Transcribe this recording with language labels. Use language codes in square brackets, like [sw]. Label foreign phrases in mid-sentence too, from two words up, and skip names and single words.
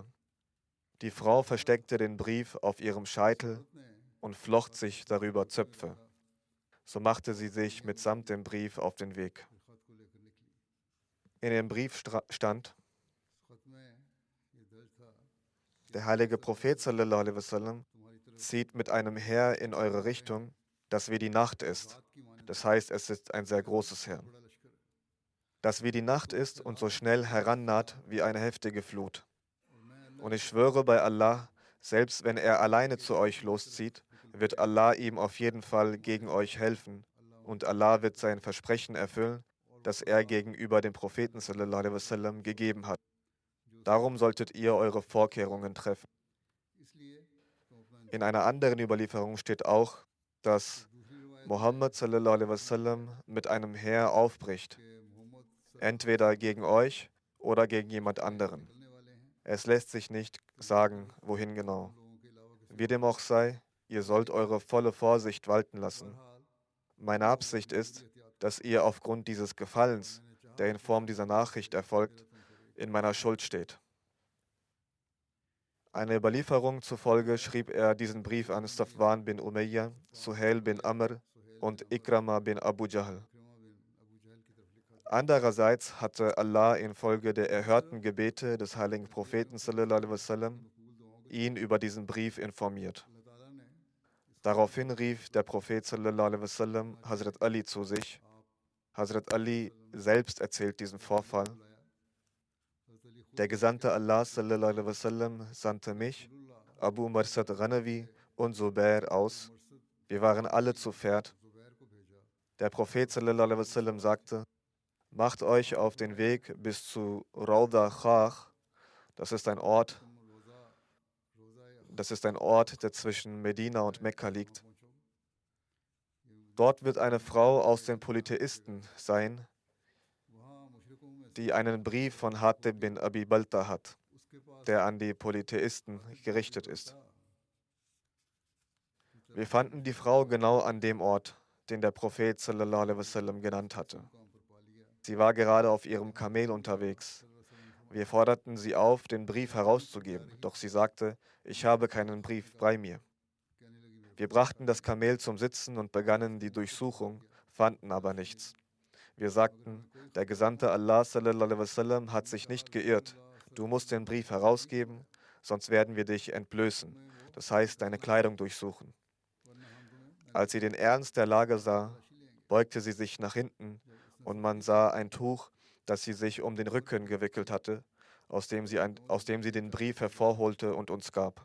[de] Die Frau versteckte den Brief auf ihrem Scheitel und flocht sich darüber Zöpfe. So machte sie sich mitsamt dem Brief auf den Weg. In dem Brief stand: Der heilige Prophet [ar] صلى الله عليه وسلم [de] zieht mit einem Heer in eure Richtung, das wie die Nacht ist. Das heißt, es ist ein sehr großes Heer. Das wie die Nacht ist und so schnell herannaht wie eine heftige Flut. Und ich schwöre bei Allah, selbst wenn er alleine zu euch loszieht, wird Allah ihm auf jeden Fall gegen euch helfen und Allah wird sein Versprechen erfüllen, das er gegenüber dem Propheten [ar] صلى الله عليه وسلم [de] gegeben hat. Darum solltet ihr eure Vorkehrungen treffen. In einer anderen Überlieferung steht auch, dass Mohammed [ar] صلى الله عليه وسلم [de] mit einem Heer aufbricht, entweder gegen euch oder gegen jemand anderen. Es lässt sich nicht sagen, wohin genau. Wie dem auch sei, ihr sollt eure volle Vorsicht walten lassen. Meine Absicht ist, dass ihr aufgrund dieses Gefallens, der in Form dieser Nachricht erfolgt, in meiner Schuld steht. Einer Überlieferung zufolge schrieb er diesen Brief an Safwan bin Umayya, Suhail bin Amr und Ikrama bin Abu Jahl. Andererseits hatte Allah infolge der erhörten Gebete des heiligen Propheten [ar] صلى الله عليه وسلم [de] ihn über diesen Brief informiert. Daraufhin rief der Prophet [ar] صلى الله عليه وسلم [de] Hazrat Ali zu sich. Hazrat Ali selbst erzählt diesen Vorfall. Der Gesandte Allah [ar] صلى الله عليه وسلم [de] sandte mich, Abu Marsad Ghanawi und Zubair aus. Wir waren alle zu Pferd. Der Prophet [ar] صلى الله عليه وسلم [de] sagte: Macht euch auf den Weg bis zu Rauda Khach. Das ist ein Ort, der zwischen Medina und Mekka liegt. Dort wird eine Frau aus den Polytheisten sein, die einen Brief von Hatib bin Abi Balta hat, der an die Polytheisten gerichtet ist. Wir fanden die Frau genau an dem Ort, den der Prophet [ar] صلى الله عليه وسلم [de] genannt hatte. Sie war gerade auf ihrem Kamel unterwegs. Wir forderten sie auf, den Brief herauszugeben, doch sie sagte, ich habe keinen Brief bei mir. Wir brachten das Kamel zum Sitzen und begannen die Durchsuchung, fanden aber nichts. Wir sagten, der Gesandte Allah [ar] صلى الله عليه وسلم [de] hat sich nicht geirrt. Du musst den Brief herausgeben, sonst werden wir dich entblößen, das heißt deine Kleidung durchsuchen. Als sie den Ernst der Lage sah, beugte sie sich nach hinten und man sah ein Tuch, das sie sich um den Rücken gewickelt hatte, aus dem sie den Brief hervorholte und uns gab.